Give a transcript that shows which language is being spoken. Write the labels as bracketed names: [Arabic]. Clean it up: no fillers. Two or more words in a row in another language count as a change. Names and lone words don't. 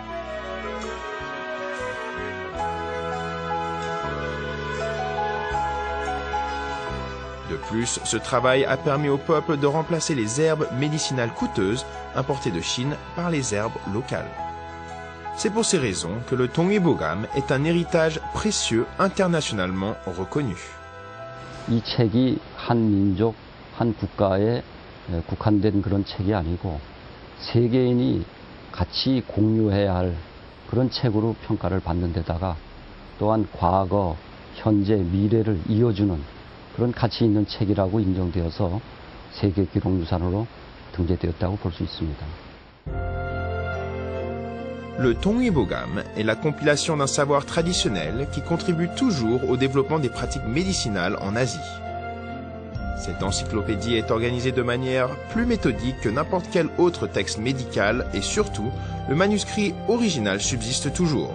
[French] De plus, ce travail a permis au peuple de remplacer les herbes médicinales coûteuses importées de Chine par les herbes locales. C'est pour ces raisons que le Tongbogam est un héritage précieux internationalement reconnu. [Korean] 이 책이 한 민족, 한 국가에 국한된 그런 책이 아니고 세계인이 같이 공유해야 할 그런 책으로 평가를 받는 데다가 또한 과거 현재, 미래를 이어주는 그런 가치 있는 책이라고 인정되어서 세계 기록유산으로 등재되었다고 볼 수 있습니다. [French] Le Tongbogam est la compilation d'un savoir traditionnel qui contribue toujours au développement des pratiques médicinales en Asie. Cette encyclopédie est organisée de manière plus méthodique que n'importe quel autre texte médical et surtout, le manuscrit original subsiste toujours.